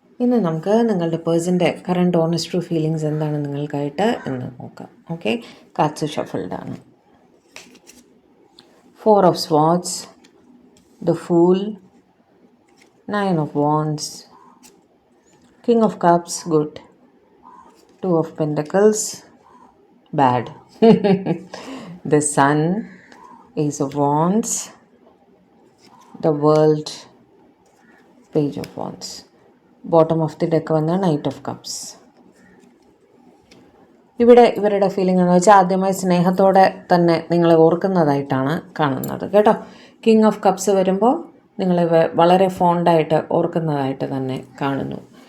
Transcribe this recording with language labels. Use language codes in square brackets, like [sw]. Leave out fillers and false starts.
[ml] ഇന്ന് നമുക്ക് നിങ്ങളുടെ പേഴ്സൻ്റെ [en] current honest true feelings [ml] എന്താണ് നിങ്ങൾക്കായിട്ട് എന്ന് നോക്കാം. ഓക്കെ, കാർഡ്സ് ഷഫിൾഡ് ആണ്. [en] 4 of Swords, the Fool, 9 of Wands, King of Cups, good, 2 of Pentacles, bad, the Sun, Ace of Wands, the World, Page of Wands. Bottom of the deck വന്ന knight of cups. [ml] ഇവിടെ ഇവരുടെ feeling എന്ന് വെച്ചാൽ ആദ്യമായി സ്നേഹത്തോടെ തന്നെ നിങ്ങളെ ഓർക്കുന്നതായിട്ടാണ് കാണുന്നത് കേട്ടോ. കിങ് ഓഫ് കപ്സ് വരുമ്പോൾ നിങ്ങളെ വളരെ ഫോണ്ടായിട്ട് ഓർക്കുന്നതായിട്ട് തന്നെ കാണുന്നു.